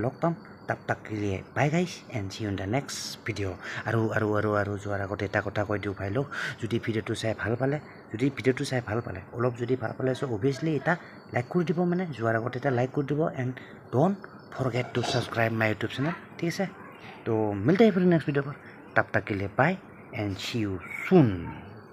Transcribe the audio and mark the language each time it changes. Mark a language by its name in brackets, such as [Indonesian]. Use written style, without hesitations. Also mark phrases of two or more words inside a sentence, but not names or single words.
[Assamese] লগ পাম তাক লিয়ে [English] bye guys and see you in the next video' [Assamese] আৰু যোৱাৰ আগতে এটা কথা কৈ দিওঁ ভাই লোক যদি ভিডিঅ'টো চাই ভাল পালে অলপ যদি ভাল পালে [English] so obviously [Assamese] এটা লাইক কৰি দিব মানে যোৱাৰ আগতে এটা লাইক কৰি দিব [English] and don't forget to subscribe my YouTube channel [Assamese] ঠিক আছে তো [Hindi] मिलते हैं फिर [English] next video [Hindi] पर तब तक के लिए [English] bye and see you soon